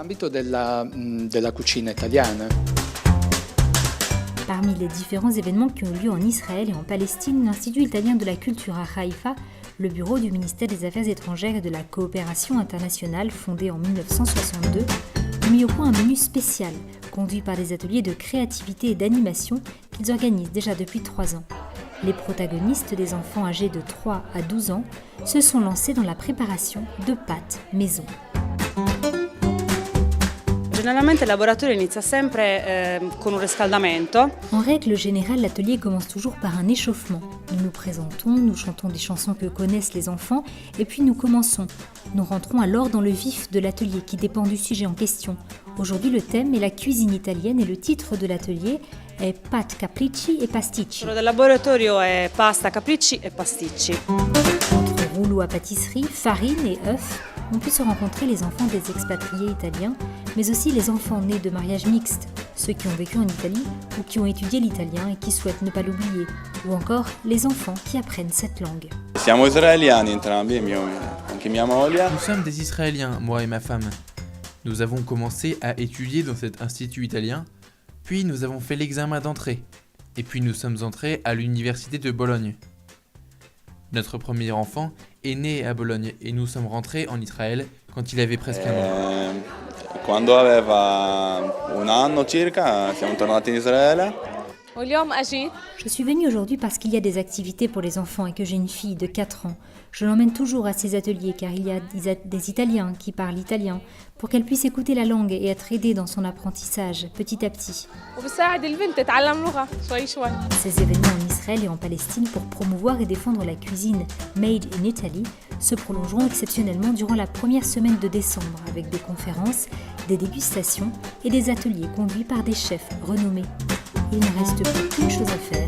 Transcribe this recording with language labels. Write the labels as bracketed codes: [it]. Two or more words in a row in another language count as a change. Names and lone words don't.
[fr] Parmi les différents événements qui ont lieu en Israël et en Palestine, l'Institut italien de la culture à Haïfa, le bureau du ministère des Affaires étrangères et de la coopération internationale fondé en 1962, mis au point un menu spécial, conduit par des ateliers de créativité et d'animation qu'ils organisent déjà depuis 3 ans. Les protagonistes, des enfants âgés de 3 à 12 ans, se sont lancés dans la préparation de pâtes maison. [it] Generalmente il laboratorio inizia sempre con un riscaldamento. [fr] En règle générale, l'atelier commence toujours par un échauffement. Nous nous présentons, nous chantons des chansons que connaissent les enfants, et puis nous commençons. Nous rentrons alors dans le vif de l'atelier qui dépend du sujet en question. Aujourd'hui, le thème est la cuisine italienne et le titre de l'atelier est Pâtes, capricci et pasticci. [it] Quello del laboratorio è pasta, capricci e pasticci. [fr] Entre rouleaux à pâtisserie, farine et œufs, ont pu se rencontrer les enfants des expatriés italiens, mais aussi les enfants nés de mariages mixtes, ceux qui ont vécu en Italie ou qui ont étudié l'italien et qui souhaitent ne pas l'oublier, ou encore les enfants qui apprennent cette langue. [it] Siamo israeliani entrambi, anche mia moglie. [fr] Nous sommes des Israéliens, moi et ma femme. Nous avons commencé à étudier dans cet institut italien, puis nous avons fait l'examen d'entrée, et puis nous sommes entrés à l'université de Bologne. Notre premier enfant est né à Bologne et nous sommes rentrés en Israël quand il avait presque 1 an. [it] Quando aveva 1 anno circa siamo tornati in Israele. [fr] Je suis venue aujourd'hui parce qu'il y a des activités pour les enfants et que j'ai une fille de 4 ans. Je l'emmène toujours à ces ateliers car il y a des Italiens qui parlent italien pour qu'elle puisse écouter la langue et être aidée dans son apprentissage petit à petit. Ces événements en Israël et en Palestine pour promouvoir et défendre la cuisine [en] Made in Italy [fr] se prolongeront exceptionnellement durant la première semaine de décembre avec des conférences, des dégustations et des ateliers conduits par des chefs renommés. Il ne reste plus qu'une chose à faire.